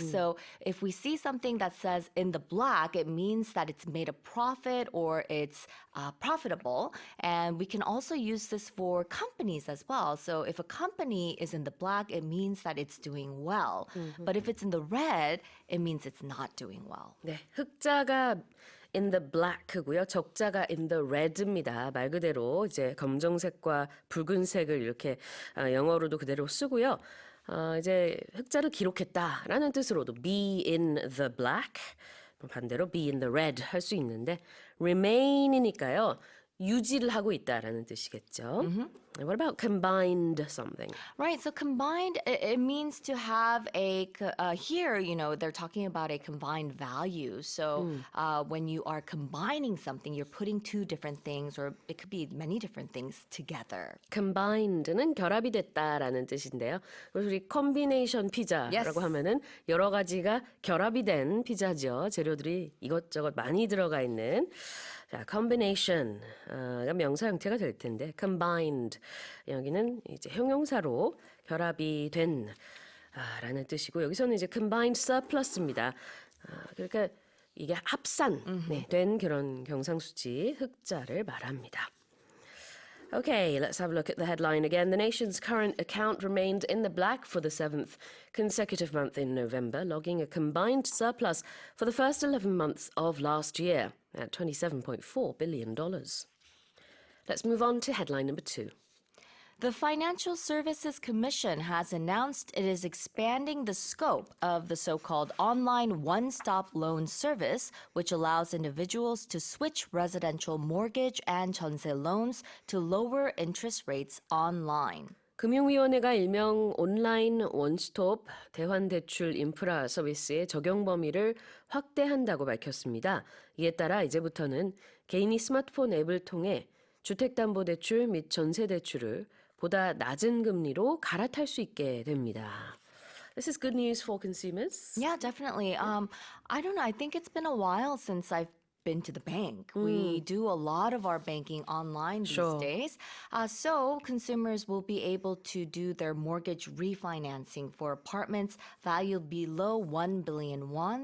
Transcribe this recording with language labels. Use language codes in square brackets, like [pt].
[en] So if we see something that says in the black, it means that it's made a profit or it's profitable, and we can also use this for companies as well. So if a company is in the black, it means that it's doing well. But if it's in the red, it means it's not doing well. [ko] 네, 흑자가 [en] in the black [ko] 고요. 적자가 [en] in the red [ko] 입니다. 말 그대로 이제 검정색과 붉은색을 이렇게 영어로도 그대로 쓰고요. 이제 흑자를 기록했다라는 뜻으로도 [en] be in the black, [ko] 반대로 [en] be in the red [ko] 할 수 있는데 remain이니까요. 유지를 하고 있다라는 뜻이겠죠. [en] What about combined something? Right, so combined, it means to have here, they're talking about a combined value. So when you are combining something, you're putting two different things, or it could be many different things together. [ko] combined는 결합이 됐다라는 뜻인데요. 그래서 우리 콤비네이션 피자라고 하면은 여러 가지가 결합이 된 피자죠. 재료들이 이것저것 많이 들어가 있는. 자, combination가 명사 형태가 될 텐데 combined 여기는 이제 형용사로 결합이 된 라는 뜻이고 여기서는 이제 [en] combined surplus [ko] 입니다. 그러니까 이게 합산 된 그런 경상수지 흑자를 말합니다. [en] Okay, let's have a look at the headline again. The nation's current account remained in the black for the 7th consecutive month in November, logging a combined surplus for the first 11 months of last year at $27.4 billion. Let's move on to headline number 2. The Financial Services Commission has announced it is expanding the scope of the so-called online one-stop loan service, which allows individuals to switch residential mortgage and 전세 loans to lower interest rates online. [ko] 금융위원회가 일명 온라인 원스톱 대환대출 인프라 서비스의 적용 범위를 확대한다고 밝혔습니다. 이에 따라 이제부터는 개인이 스마트폰 앱을 통해 주택담보대출 및 전세대출을 보다 낮은 금리로 갈아탈 수 있게 됩니다. [en] This is good news for consumers. Yeah, definitely. I don't know. I think it's been a while since I've been to the bank. We do a lot of our banking online these Sure. days. So consumers will be able to do their mortgage refinancing for apartments valued below 1 billion won.